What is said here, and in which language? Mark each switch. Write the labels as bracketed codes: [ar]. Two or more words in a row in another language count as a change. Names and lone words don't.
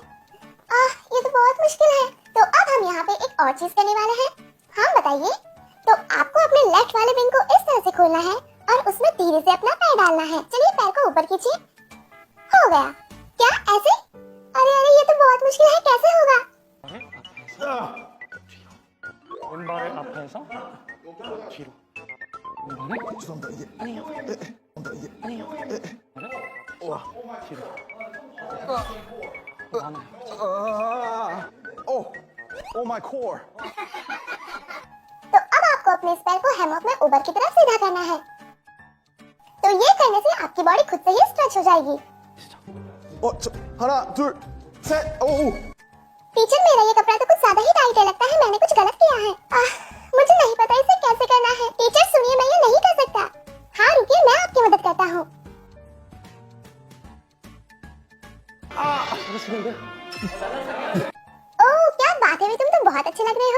[hi] ये तो बहुत मुश्किल है। तो अब हम यहाँ पे एक और चीज करने वाले हैं। हाँ बताइए। तो आपको अपने लेफ्ट वाले विंग को इस तरह से खोलना है और उसमें धीरे से अपना पैर डालना है। चलिए पैर को ऊपर कीजिए। हो गया। क्या ऐसे? अरे ये तो बहुत मुश्किल है, कैसे होगा? [ko] 왼발을 앞에서 뒤로. 왼발을 아니요. 아니요. [hi] घुमाना है। [en] Oh, oh my core. [hi] तो अब आपको अपने इस पैर को हैमॉक में ऊपर की तरफ सीधा करना है। तो ये करने से आपकी बॉडी खुद से ही स्ट्रेच हो जाएगी। [ko] 하나, 둘, 셋. Oh. [hi] टीचर, मेरा ये कपड़ा तो कुछ ज्यादा ही टाइट है, लगता है मैंने कुछ गलत किया है। मुझे नहीं पता इसे कैसे करना है। टीचर सुनिए, मैं ये नहीं कर सकता। हाँ रुकिए, मैं आपकी मदद करता हूँ। ओह क्या बात है, तुम तो बहुत अच्छे लग रहे हो।